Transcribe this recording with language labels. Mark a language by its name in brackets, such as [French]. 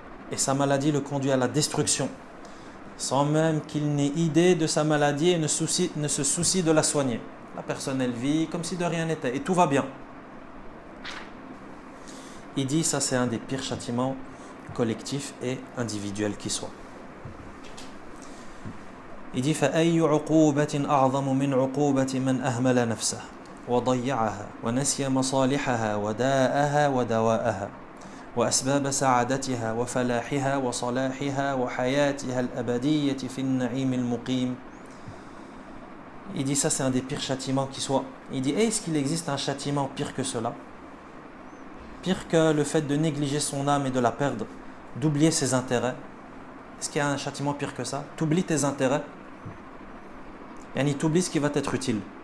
[French] Et sa maladie le conduit à la destruction, sans même qu'il n'ait idée de sa maladie et ne se soucie de la soigner. La personne, elle vit comme si de rien n'était et tout va bien. Il dit, ça c'est un des pires châtiments collectifs et individuels qui soient. Il dit, [Arabic] فَأَيُّ عُقُوبَةٍ أَعْظَمُ مِنْ عُقُوبَةِ مَنْ أَهْمَلَ نَفْسَهُ وَضَيَّعَهَا وَنَسِيَ مَصَالِحَهَا وداءها ودواءها وأسباب سعادتها وفلاحها وصلاحها وحياتها الأبدية في النعيم المقيم. [French] Il dit, ça c'est un des pires châtiments qui soit. Il dit, est-ce qu'il existe un châtiment pire que cela? Pire que le fait de négliger son âme et de la perdre, d'oublier ses intérêts? Est-ce qu'il y a un châtiment pire que ça? Tu oublies tes intérêts, et tu oublies ce qui va t'être utile.